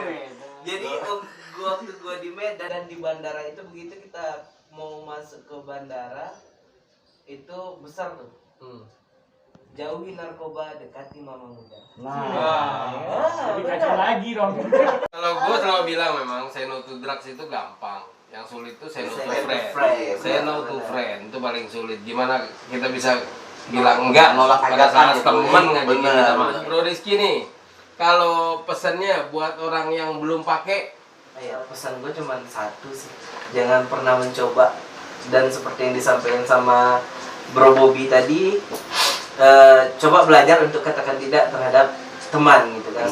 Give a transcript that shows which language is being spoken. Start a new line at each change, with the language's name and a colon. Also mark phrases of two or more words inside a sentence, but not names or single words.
Indonesian: Jadi waktu gua di Medan dan di bandara itu begitu kita mau masuk ke bandara itu besar tuh. Jauhi narkoba, dekati mama muda. Lebih kacau lagi dong. Kalau gue selalu bilang memang
English: say no to drugs
Indonesian: itu gampang. Yang sulit itu
English: say no to Say no to friend. friend. Say no to
Indonesian: Benar. friend itu paling sulit. Gimana kita bisa bilang enggak Nolak pada ajakan saat gitu. temen ngajakin Benar, kita makan. benar. Bro Rizky nih, kalau pesannya buat orang yang belum pakai, Ya, pesan gue cuma satu sih. Jangan pernah mencoba, dan seperti yang disampaikan sama Bro Bobby tadi, coba belajar untuk katakan tidak terhadap teman gitu kan.